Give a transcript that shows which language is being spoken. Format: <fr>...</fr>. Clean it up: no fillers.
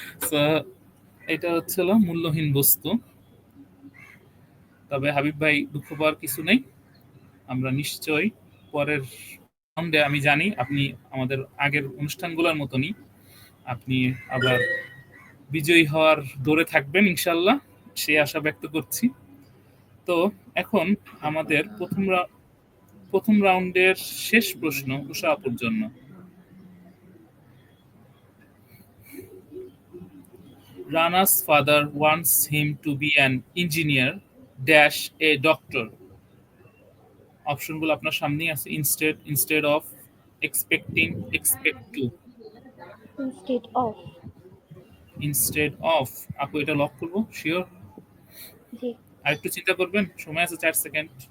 <bn>তো এটা হচ্ছিল মূল্যহীন বস্তু। তবে হাবিব ভাই, দুঃখ পাওয়ার কিছু নেই, আমরা নিশ্চয়ই পরের রাউন্ডে, আমি জানি আপনি আমাদের আগের অনুষ্ঠানগুলোর মতনই আপনি আবার বিজয়ী হওয়ার দৌড়ে থাকবেন ইনশাল্লাহ, সেই আশা ব্যক্ত করছি। তো এখন আমাদের প্রথম রাউন্ডের শেষ প্রশ্ন উষা আপুর জন্য।</bn> <en>Rana's father wants him to be an engineer dash a doctor.</en> <bn>অপশনগুলো আপনার সামনেই আছে।</bn> <en>Instead of, expecting, expect to. Instead of. Instead of.</en> <bn>আপু এটা লক করবো শিওর? জি। আর একটু চিন্তা করবেন, সময় আছে 4 সেকেন্ড।</bn>